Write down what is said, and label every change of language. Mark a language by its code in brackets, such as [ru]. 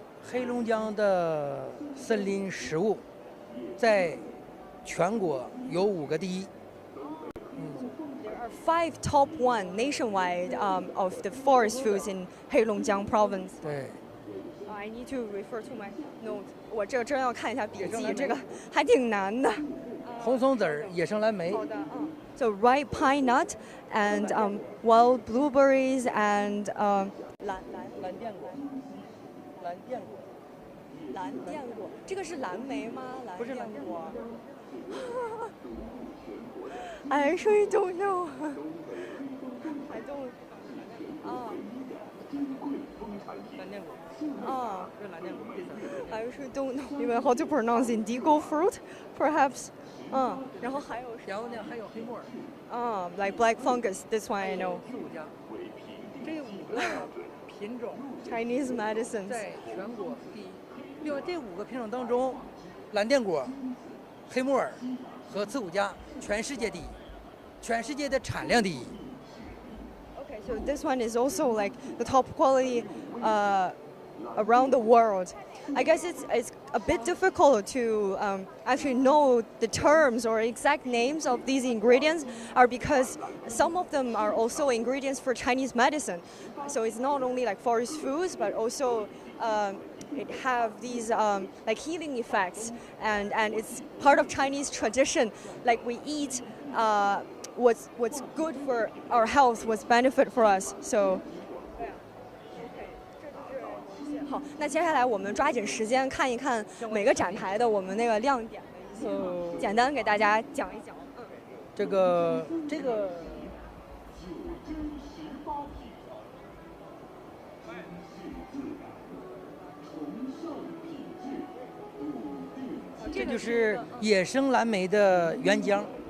[zh] 黑龙江的森林食物在全国有5个第一。 [en] There are 5 top 1 nationwide of the forest foods in Heilongjiang Province. [zh] 对。 [en] I need to refer to my notes. [zh] 我这真要看一下笔记，这个还挺难的。红松子儿、野生蓝莓。好的， [en] So ripe pine nut and wild blueberries and 蓝靛果。 [zh] 蓝靛果，这个是蓝莓吗？不是蓝靛果。 [en] I actually don't know. I don't. [zh] 蓝靛果。这蓝靛果。 [en] I actually don't know even how to pronounce indigo fruit, perhaps. [zh] 然后还有呢，还有黑木耳。 [en] like black fungus. This one I know. [zh] 4、5家。这5个品种 [en] Chinese medicines [zh] 在全国第一。另外这5个品种当中，蓝靛果、黑木耳和刺骨家全世界第一，全世界的产量第一。 [en] Okay, so this one is also like the top quality around the world. I guess it's a bit difficult to actually know the terms or exact names of these ingredients, are because some of them are also ingredients for Chinese medicine. So it's not only like forest foods, but also it have these like healing effects, and it's part of Chinese tradition. Like we eat what's good for our health, what's benefit for us. So. [zh] 好，那接下来我们抓紧时间看一看每个展台的我们那个亮点的一些，简单给大家讲一讲。这个，这就是野生蓝莓的原浆。